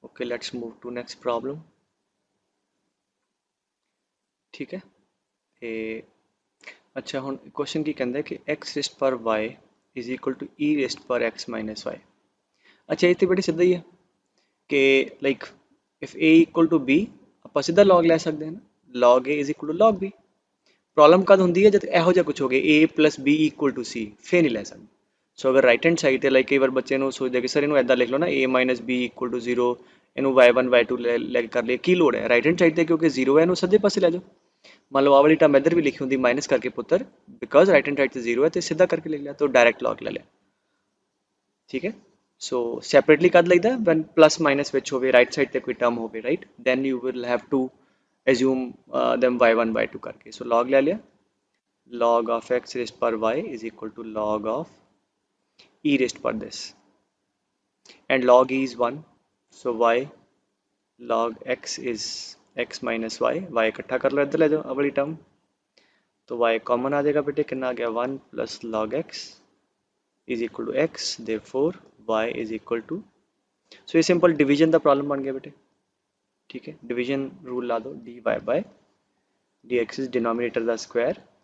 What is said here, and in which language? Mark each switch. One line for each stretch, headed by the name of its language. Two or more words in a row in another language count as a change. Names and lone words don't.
English: okay let's move to next problem.
Punjabi: ਠੀਕ ਹੈ ਤੇ ਅੱਛਾ ਹੁਣ ਕੁਏਸ਼ਚਨ ਕੀ ਕਹੰਦਾ ਹੈ ਕਿ
English: x rest par y is equal to e rest par x minus y.
Hindi: अच्छा ये तो बड़ी सीधा ही है कि
English: like if a equal to b
Punjabi: ਆਪਾਂ ਸਿੱਧਾ log ਲੈ ਸਕਦੇ ਹਾਂ ਨਾ
English: log a is equal to log b।
Punjabi: ਪ੍ਰੋਬਲਮ ਕਦ ਹੁੰਦੀ ਹੈ ਜਦ ਇਹੋ ਜਿਹਾ ਕੁਝ ਹੋ ਗਿਆ
English: a plus b equal to c
Punjabi: ਫੇਰ ਨਹੀਂ ਲੈ ਸਕਦੇ। ਸੋ ਅਗਰ
English: right hand side
Punjabi: ਤੇ ਲਾਈਕ ਕਈ ਵਾਰ ਬੱਚੇ ਨੂੰ ਸੋਚਦੇ ਕਿ ਸਰ ਇਹਨੂੰ ਐਦਾਂ ਲਿਖ ਲਓ ਨਾ
English: a minus b equal to 0
Punjabi: ਇਹਨੂੰ y1 y2 ਲੈ ਕਰ ਲਈਏ ਕੀ ਲੋੜ ਹੈ
English: right hand side
Punjabi: ਤੇ ਕਿਉਂਕਿ 0 ਹੈ ਇਹਨੂੰ ਸੱਜੇ ਪਾਸੇ ਲੈ ਜਾਓ।
Hindi: मान लो आ वाली टर्म इधर भी लिखी होंगी माइनस करके पुत्र
English: because right hand side
Hindi: से जीरो है तो सीधा करके लिख लिया तो
English: direct log
Hindi: ले लिया।
Punjabi: ਠੀਕ ਹੈ
English: so separately
Punjabi: ਕਦ ਲਗਤਾ ਹੈ
English: when plus minus
Punjabi: ਵਿਚ ਹੋਵੇ
English: right side
Punjabi: ਤੇ ਕੋਈ ਟਰਮ ਹੋਵੇ
English: right then you will have to assume them y1 y2 करके सो log
Hindi: ले लिया
English: log of x raised per y is equal to log of e raised per this and log e is 1 so y log x is x minus y
Hindi: इकट्ठा कर लो इधर ले जाओ अगली टर्म तो y कॉमन आ जाएगा बेटे कितना आ गया 1
English: plus log x is equal to x therefore y is equal to
Hindi: सो ये
English: simple division
Hindi: का प्रॉब्लम बन गया बेटे। ठीक है
English: division rule
Hindi: ला दो
English: dy by dx is denominator
Hindi: का स्क्वायर।